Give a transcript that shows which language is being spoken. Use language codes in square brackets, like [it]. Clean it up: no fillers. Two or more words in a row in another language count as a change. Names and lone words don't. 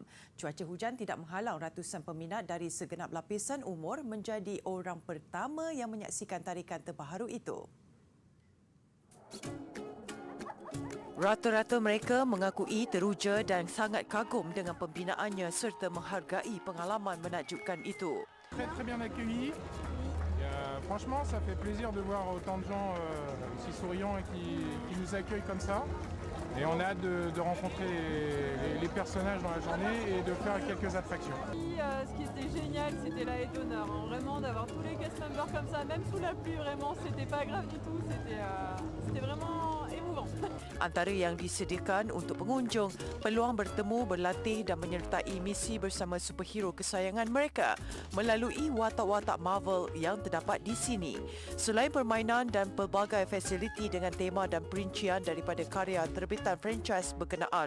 [ms] Cuaca hujan tidak menghalang ratusan peminat dari segenap lapisan umur menjadi orang pertama yang menyaksikan tarikan terbaru itu. Rata-rata mereka mengakui teruja dan sangat kagum dengan pembinaannya serta menghargai pengalaman menakjubkan itu. [fr] Très bien accueillis. Franchement, ça fait plaisir de voir autant de gens aussi souriants et qui nous accueillent comme ça. Et on a hâte de rencontrer les personnages dans la journée et de faire quelques attractions. Ce qui était génial, c'était la haie d'honneur. Vraiment, d'avoir tous les [en] cast members [fr] comme ça, même sous la pluie, vraiment, c'était pas grave du tout. C'était vraiment émouvant. [ms] Antara yang disediakan untuk pengunjung, peluang bertemu, berlatih dan menyertai misi bersama superhero kesayangan mereka melalui watak-watak Marvel yang terdapat di sini. Selain permainan dan pelbagai fasiliti dengan tema dan perincian daripada karya terbitan franchise berkenaan.